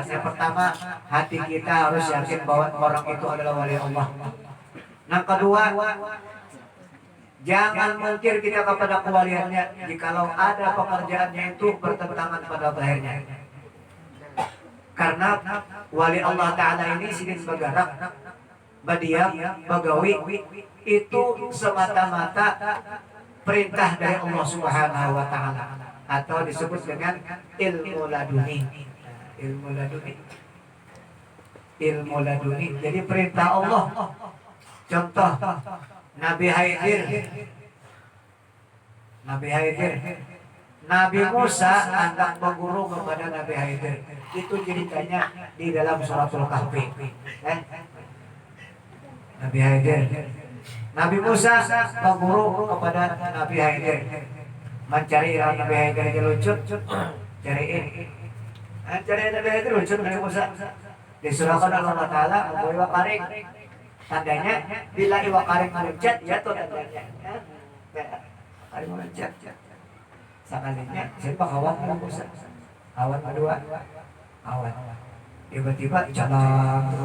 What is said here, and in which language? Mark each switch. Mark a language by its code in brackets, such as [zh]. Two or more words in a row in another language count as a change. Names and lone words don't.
[id] Yang pertama, hati kita harus yakin bahwa orang itu adalah wali Allah. Yang kedua, jangan mungkir kita kepada kewaliannya jikalau ada pekerjaannya itu bertentangan pada zahirnya. Karena wali Allah Ta'ala ini sidin bagarak, badiah, bagawi, itu semata-mata perintah dari Allah [ar] سبحانه وتعالى, [id] atau disebut dengan ilmu laduni. Ilmu laduni. Ilmu laduni. Jadi perintah Allah. Contoh Nabi Haidir. Nabi Musa hendak berguru kepada Nabi Haidir. Itu ceritanya di dalam suratul Kahfi. Nabi Haidir. Nabi Musa berguru kepada Nabi Haidir, mencari Nabi Haidir yang lucu, cari Nabi Haidir lucu Nabi Musa. Disurahkan Allah Ta'ala membawa karing, tandanya bila iwa karing meluncat jatuh tandanya. Karing meluncat. Sekalinya siapa kawan Nabi Musa? Kawan kedua, kawan. Tiba-tiba jalan terus.